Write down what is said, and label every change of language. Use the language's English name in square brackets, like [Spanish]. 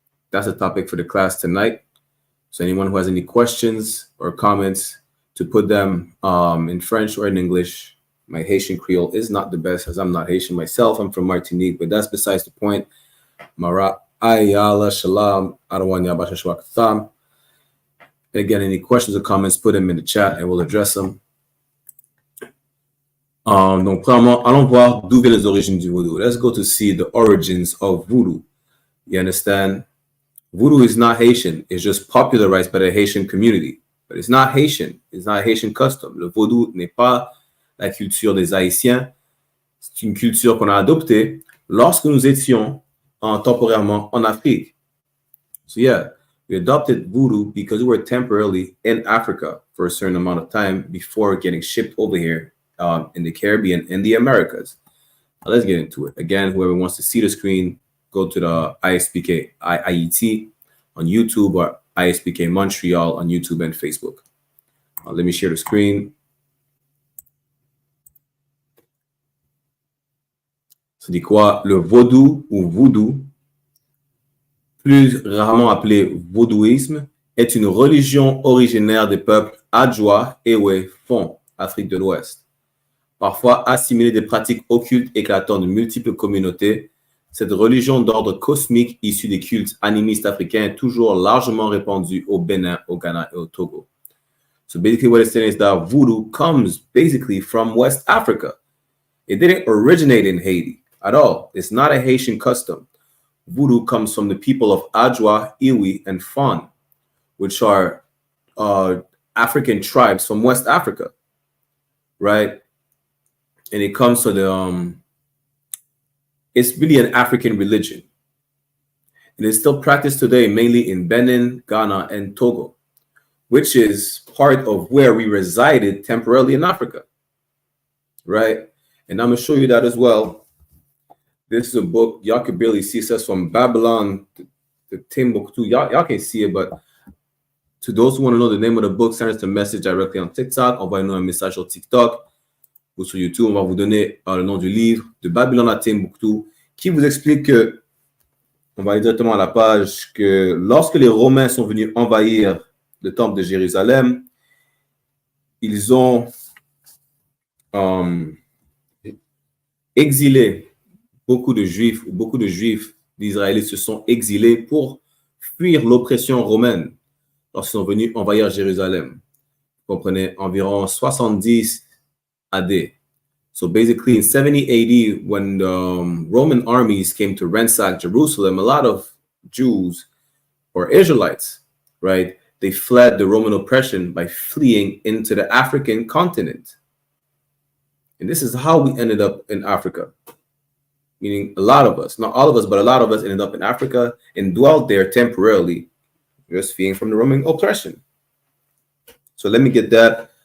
[English] That's the topic for the class tonight. So anyone who has any questions or comments, to put them in French or in English, My Haitian Creole is not the best, as I'm not Haitian myself. I'm from Martinique, but that's besides the point. Mara Ayala Shalom Arawan Yabasha Shwakatam. Again, any questions or comments, put them in the chat and we'll address them. [French] Donc, premièrement, allons voir d'où viennent les origines du voodoo. [English] Let's go to see the origins of voodoo. You understand? Voodoo is not Haitian. It's just popularized by the Haitian community. But it's not Haitian. It's not Haitian custom. [French] Le vaudou n'est pas la culture des Haïtiens. C'est une culture qu'on a adoptée lorsque nous étions temporairement en Afrique. [English] So yeah, we adopted voodoo because we were temporarily in Africa for a certain amount of time before getting shipped over here in the Caribbean and the Americas. Now let's get into it. Again, whoever wants to see the screen, go to the I.S.U.P.K IIT on YouTube or I.S.U.P.K Montreal on YouTube and Facebook. Let me share the screen. [French] Ça dit quoi? Le vaudou ou voodoo, plus rarement appelé vaudouisme, est une religion originaire des peuples Adjoa, Ewe, Fon, Afrique de l'Ouest. Parfois assimilée des pratiques occultes éclatant de multiples communautés, cette religion d'ordre cosmique issue des cultes animistes africains est toujours largement répandue au Bénin, au Ghana et au Togo. [English] So basically what it's saying is that voodoo comes basically from West Africa. It didn't originate in Haiti at all. It's not a Haitian custom. Voodoo comes from the people of Adjoa, Iwi, and Fon, which are African tribes from West Africa, right? And it comes to the, it's really an African religion. And it's still practiced today, mainly in Benin, Ghana, and Togo, which is part of where we resided temporarily in Africa, right? And I'm going to show you that as well. This is a book, y'all can barely see, it says From Babylon to Timbuktu. Y'all can see it, but to those who want to know the name of the book, send us a message directly on TikTok. [French] Envoyez-nous un message sur TikTok ou sur YouTube. On va vous donner le nom du livre, De Babylone à Timbuktu, qui vous explique que, on va aller directement à la page, que lorsque les Romains sont venus envahir le temple de Jérusalem, ils ont exilé beaucoup de Juifs d'Israélites se sont exilés pour fuir l'oppression romaine lorsqu'ils sont venus envahir Jérusalem. Vous comprenez, environ 70 AD. [English] So basically in 70 AD, when the Roman armies came to ransack Jerusalem, a lot of Jews or Israelites, right, they fled the Roman oppression by fleeing into the African continent. And this is how we ended up in Africa. Meaning a lot of us, not all of us, but a lot of us ended up in Africa and dwelt there temporarily, just fleeing from the Roman oppression. So let me get that.